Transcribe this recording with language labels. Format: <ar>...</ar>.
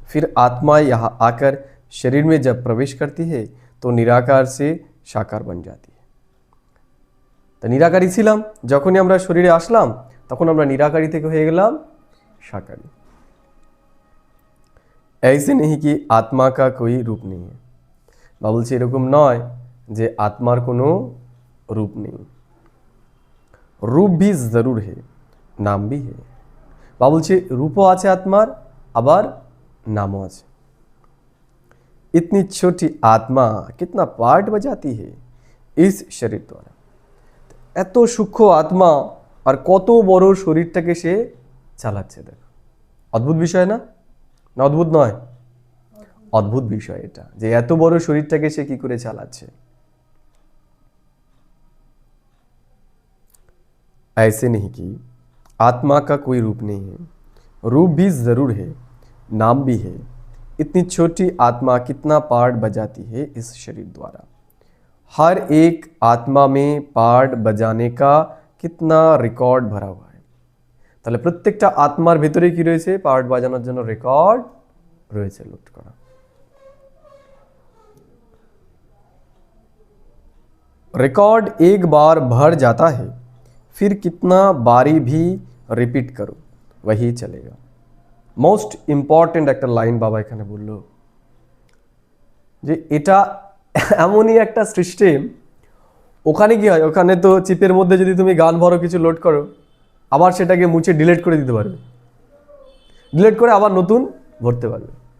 <hi>फिर आत्मा यहाँ आकर शरीर में जब प्रवेश करती है तो निराकार से साकार बन जाती है।</hi> <bn>তো নিরাকারী ছিলাম, যখনই আমরা শরীরে আসলাম তখন আমরা নিরাকারী থেকে হয়ে গেলাম সাকারী।</bn> <hi>ऐसे नहीं कि आत्मा का कोई रूप नहीं है।</hi> <bn>বা বলছে এরকম নয় যে আত্মার কোনো</bn> <hi>रूप नहीं, रूप भी जरूर है, नाम भी है।</hi> <bn>বা বলছে রূপও আছে আত্মার, আবার नामों আছে।</bn> <hi>इतनी छोटी आत्मा कितना पार्ट बजाती है इस शरीर द्वारा।</hi> <bn>এত সূক্ষ্ম আত্মা আর কত বড় শরীরটাকে সে চালাচ্ছে। দেখো অদ্ভুত বিষয় না? না অদ্ভুত নয়? অদ্ভুত বিষয় এটা, যে এত বড় শরীরটাকে সে কি করে চালাচ্ছে।</bn> <hi>ऐसे नहीं कि आत्मा का कोई रूप नहीं है, रूप भी जरूर है, नाम भी है। इतनी छोटी आत्मा कितना पार्ट बजाती है इस शरीर द्वारा। हर एक आत्मा में पार्ट बजाने का कितना</hi> <bn>রেকর্ড ভরা</bn> <hi>हुआ है।</hi> <bn>তাহলে প্রত্যেকটা আত্মার ভিতরে কি রয়েছে? পার্ট বাজানোর জন্য রেকর্ড রয়েছে লোড করা।</bn> <hi>रिकॉर्ड एक बार भर जाता है, फिर कितना बारी भी रिपीट करो वही चलेगा।</hi> <en>most important</en> <bn>একটা লাইন বাবা এখানে বলল যে এটা এমনই একটা সিস্টেম, ওখানে কি হয়, ওখানে তো চিপের মধ্যে যদি তুমি গান ভরো কিছু লোড করো, আবার সেটাকে মুছে ডিলিট করে দিতে পারবে, ডিলিট করে আবার নতুন ভরতে পারবে।</bn>